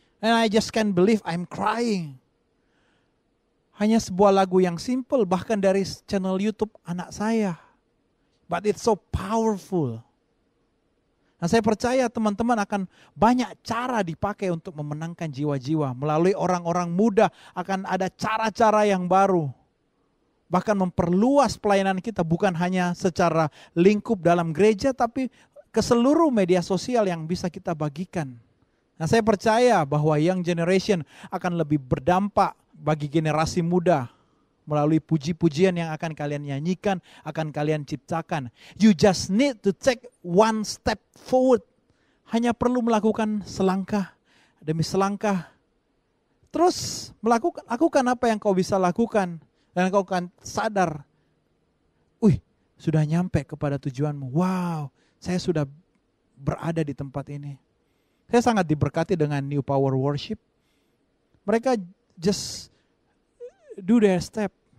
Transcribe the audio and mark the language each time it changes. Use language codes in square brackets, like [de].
[en] And I just can't believe I'm crying. [id] Hanya sebuah lagu yang simple, bahkan dari channel YouTube anak saya. [en] But it's so powerful. [id] Nah, saya percaya teman-teman akan banyak cara dipakai untuk memenangkan jiwa-jiwa. Melalui orang-orang muda akan ada cara-cara yang baru. Bahkan memperluas pelayanan kita bukan hanya secara lingkup dalam gereja, tapi ke seluruh media sosial yang bisa kita bagikan. Nah, saya percaya bahwa young generation akan lebih berdampak bagi generasi muda. melalui puji-pujian yang akan kalian nyanyikan, akan kalian ciptakan. [en] You just need to take one step forward. [id] Hanya perlu melakukan selangkah demi selangkah. Terus lakukan apa yang kau bisa lakukan. Dan kau akan sadar, sudah nyampe kepada tujuanmu. Wow, saya sudah berada di tempat ini. Saya sangat diberkati dengan New Power Worship. [en] Mereka just do their step.